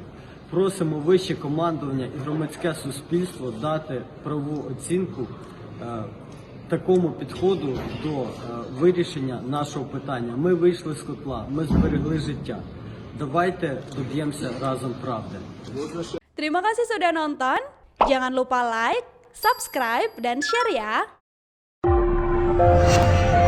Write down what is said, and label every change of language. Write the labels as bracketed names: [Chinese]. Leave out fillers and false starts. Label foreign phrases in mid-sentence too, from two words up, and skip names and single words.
[Ukrainian] Просимо вище командування і громадське суспільство дати правову оцінку такому підходу до вирішення нашого питання. Ми вийшли з котла, ми зберегли життя. Давайте доб'ємося разом правди. [Indonesian] Terima kasih sudah nonton. Jangan lupa [English] like, subscribe, [Indonesian] dan share ya.